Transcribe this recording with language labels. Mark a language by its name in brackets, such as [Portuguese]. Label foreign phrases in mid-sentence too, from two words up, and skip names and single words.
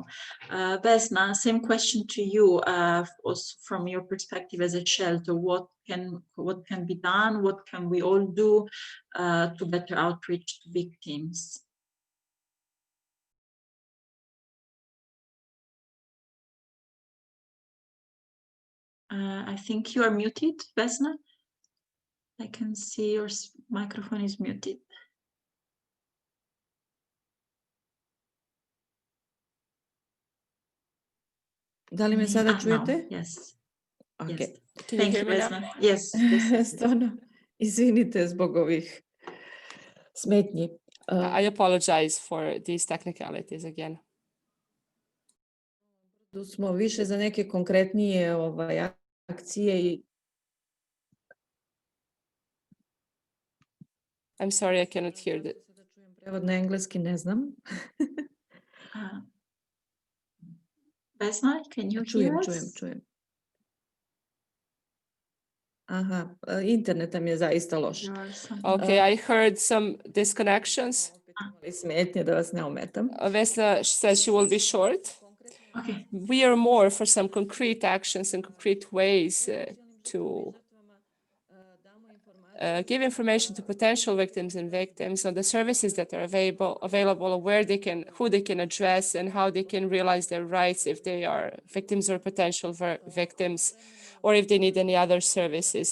[English] Vesna, same question to you, also from your perspective as a shelter, what can be done, what can we all do to better outreach to victims? I think you are muted, Vesna. I can see your microphone is muted. [Serbian] Da li me sada čujete? [English] Now, yes. Ok. Yes. Can you hear me now? Vesna. Yes. Yes. [Serbian] Stvarno, izvinite zbog ovih smetnji. [English] I apologize for these technicalities again. [Serbian] Tu smo više za neke konkretnije akcije i [English] I'm sorry, I cannot hear that. [Serbian] sada čujem prevod na engleski, ne znam. [English] Vesna, can you hear us? [Serbian] Čujem. Aha, internet nam je zaista loš. [English] Okay, I heard some disconnections. [Serbian] Smetnje da vas ne ometam. [English] Vesna says she will be short. Okay. We are more for some concrete actions and concrete ways to give information to potential victims and victims on the services that are available, where they can, who they can address, and how they can realize their rights if they are victims or potential victims, or if they need any other services.